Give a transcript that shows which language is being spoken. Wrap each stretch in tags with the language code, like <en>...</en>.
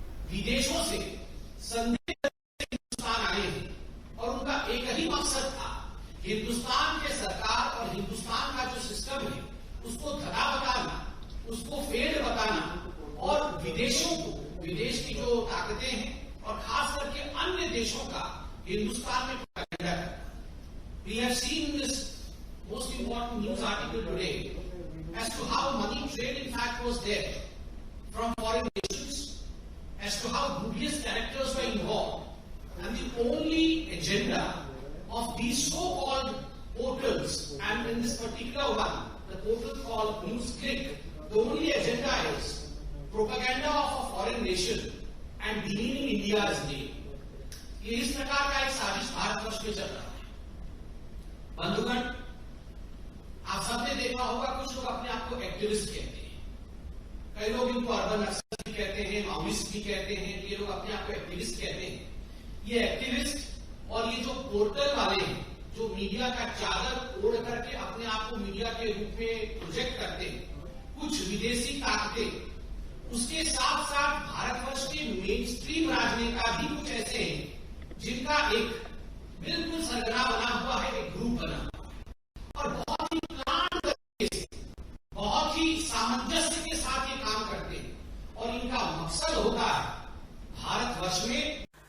<hi>विदेशों से संदिग्ध हिंदुस्तान आए हैं और उनका एक ही मकसद था, हिंदुस्तान के सरकार और हिंदुस्तान का जो सिस्टम है उसको धरा बताना, उसको फेल बताना और विदेशों को, विदेश की जो ताकतें हैं और खास करके अन्य देशों का हिंदुस्तान में प्रोपेगेंडा करना।</hi> <en>We have seen this most important news article today as to how money trade in fact was there from foreign nations, as to how dubious characters were involved, and the only agenda of these so-called portals, and in this particular one, the portal called NewsClick, the only agenda is propaganda of a foreign nation and demeaning India's name.</en> <hi>ये इस प्रकार का एक साजिश भारतवर्ष में चल रहा है। बंधुगण, आप सबने देखा होगा कुछ लोग अपने आप को एक्टिविस्ट कहते हैं, कई लोग इनको अर्बन नक्सलिस्ट भी कहते हैं, माओइस्ट भी कहते हैं, ये लोग अपने आप को एक्टिविस्ट कहते हैं। ये एक्टिविस्ट और ये जो पोर्टल वाले हैं जो मीडिया का चादर ओढ़ करके अपने आप को मीडिया के रूप में प्रोजेक्ट करते हैं, कुछ विदेशी ताकतें, उसके साथ साथ भारतवर्ष के मेन स्ट्रीम राजनेता भी कुछ ऐसे हैं जिनका एक बिल्कुल सरगना बना हुआ है, एक ग्रुप बना हुआ है और बहुत ही प्लान तरीके से, बहुत ही सामंजस्य के साथ ये काम करते हैं और इनका मकसद होता है भारतवर्ष में।</hi>